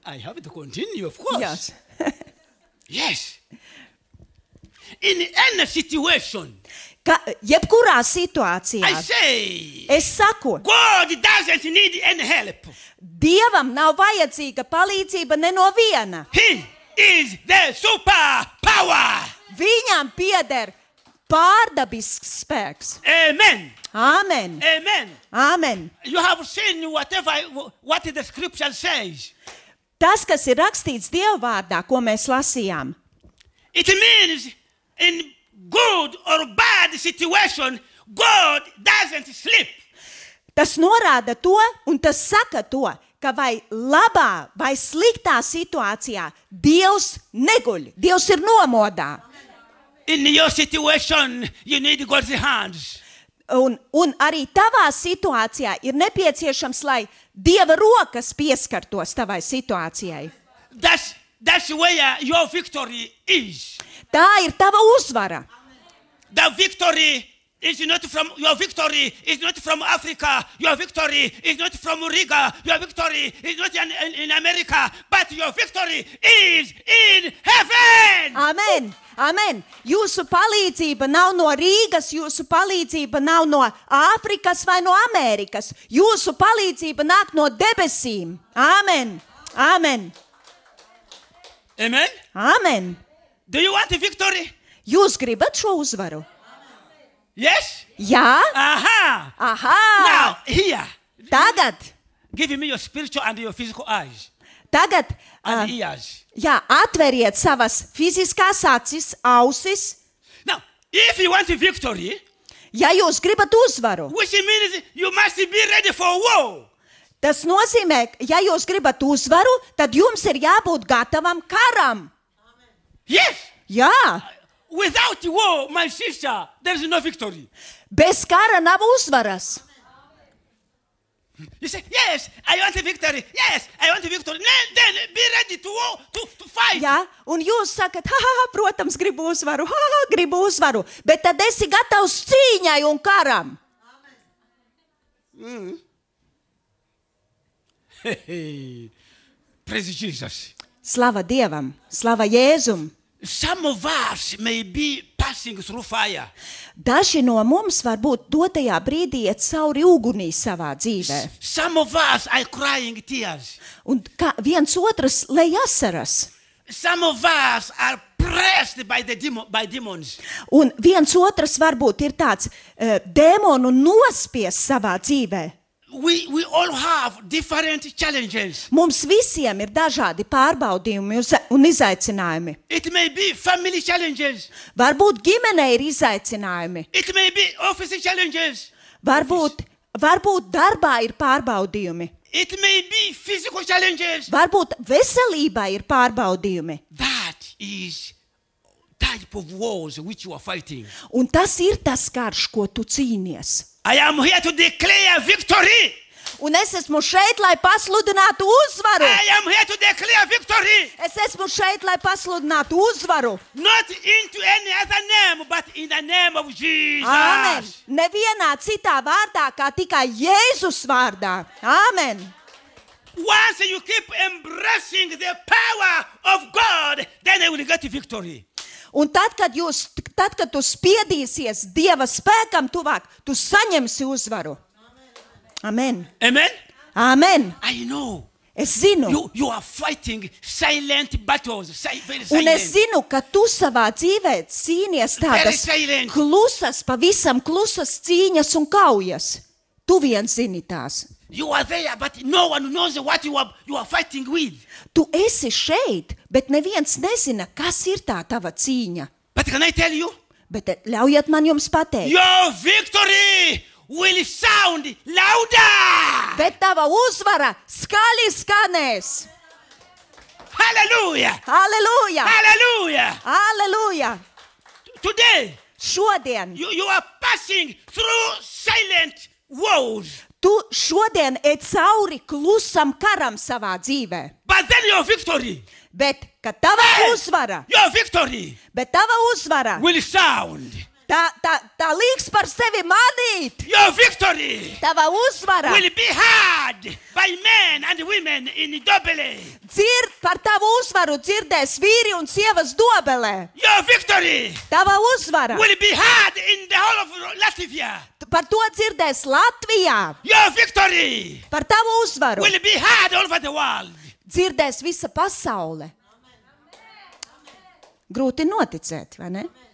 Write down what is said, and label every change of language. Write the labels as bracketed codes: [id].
[en] I have to continue, of course. Yes. Yes. In any situation, [lv] Jebkurā situācijā, [en] I say, [lv] es saku, [en] God doesn't need any help. [lv] Dievam nav vajadzīga palīdzība ne no viena. [en] He is the superpower. [lv] Viņam pieder pārdabisks spēks. [en] Amen. Amen. Amen. Amen. You have seen what the scripture says. [lv] Tas, kas ir rakstīts Dieva vārdā, ko mēs lasījām, [en] It means in good or bad situation, God doesn't sleep. [lv] tas norāda to, un tas saka to, ka vai labā vai sliktā situācijā Dievs neguļ, Dievs ir nomodā. [en] In your situation, you need God's hands. [lv] Un arī tavā situācijā ir nepieciešams, lai Dieva rokas pieskartos tavai situācijai. [en] That's where your victory is. [lv] Tā ir tava uzvara. [en] The victory is not from your victory is not from Africa. Your victory is not from Riga. Your victory is not in America, but your victory is in heaven. Amen. Amen. [lv] Jūsu palīdzība nav no Rīgas, jūsu palīdzība nav no Āfrikas vai no Amerikas. Jūsu palīdzība nāk no debesīm. [en] Amen. Amen. Amen. Amen. Do you want a victory? [lv] Jūs gribat šo uzvaru? [en] Yes? [lv] Jā? Aha. Aha. [en] Now, here. [lv] Tagad. [en] Give me your spiritual and your physical eyes [lv] Tagad. [en] and ears. [lv] Jā, atveriet savas fiziskās acis, ausis. [en] Now, if you want a victory, [lv] Ja jūs gribat uzvaru, [en] which means you must be ready for war. [lv] tas nozīmē, ja jūs gribat uzvaru, tad jums ir jābūt gatavam karam. [en] Yes. [lv] Jā, [en] Without war, my sister, there is no victory. [lv] bez kara nav uzvaras. [en] You say, yes, I want a victory. Yes, I want a victory. Then be ready to war, to fight. [lv] Jā, un jūs sakat, protams, gribu uzvaru, gribu uzvaru, bet tad esi gatavs cīņai un karam. [en] Praise Jesus. [lv] Slava Dievam, slava Jēzum. [en] Some of us may be passing through fire. [lv] Daži no mums varbūt dotajā brīdī iet cauri ugunī savā dzīvē. [en] Some of us are crying tears. [lv] Un viens otrs lej asaras. [en] Some of us are pressed by demons. [lv] Un viens otrs varbūt ir tāds dēmonu nospies savā dzīvē. [en] We all have different challenges. [lv] Mums visiem ir dažādi pārbaudījumi un izaicinājumi. [en] It may be family challenges. [lv] Varbūt ģimenei ir izaicinājumi. [en] It may be office challenges. [lv] Varbūt darbā ir pārbaudījumi. [en] It may be physical challenges. [lv] Varbūt veselībā ir pārbaudījumi. [en] That is type of wars which you are fighting. [lv] Un tas ir tas karš, ko tu cīnies. [en] I am here to declare victory. [lv] Un es esmu šeit, lai pasludinātu uzvaru. [en] I am here to declare victory. [lv] Es esmu šeit, lai pasludinātu uzvaru. [en] Not into any other name, but in the name of Jesus. [lv] Āmen. Nevienā citā vārdā, kā tikai Jēzus vārdā. Āmen. [en] Once you keep embracing the power of God, then you will get victory. [lv] Un tad, kad tu spiedīsies Dieva spēkam tuvāk, tu saņemsi uzvaru. [en] Amen. Amen? Amen. I know. [lv] Es zinu. [en] You are fighting silent battles. Very silent. [lv] Un es zinu, ka tu savā dzīvē cīnies tādas klusas, pavisam klusas cīņas un kaujas. Tu viens zini tās. [en] You are there, but no one knows what you are fighting with. [lv] Tu esi šeit, bet neviens nezina, kas ir tā tava cīņa. [en] But can I tell you? [lv] Bet ļaujiet man jums pateikt, [en] Your victory will sound louder. [lv] bet tava uzvara skaļi skanēs. [en] Hallelujah. [lv] Halleluja! [en] Hallelujah. [lv] Halleluja! [en] Today, [lv] Šodien, [en] you are passing through silent wars. [lv] tu šodien ej cauri klusam karam savā dzīvē. [en] But then your victory, [lv] Bet, kad tava uzvara, [en] your victory will sound. [lv] tā līks par sevi manīt. [en] Your victory [lv] Tava uzvara [en] will be heard by men and women in Dobele. [lv] par tavu uzvaru dzirdēs vīri un sievas Dobelē. [en] Your victory [lv] Tava uzvara [en] will be heard in the whole of Latvia. [lv] par to dzirdēs Latvijā. [en] Your victory [lv] Par tavu uzvaru [en] will be heard all over the world. [lv] dzirdēs visa pasaule. Grūti noticēt, vai ne?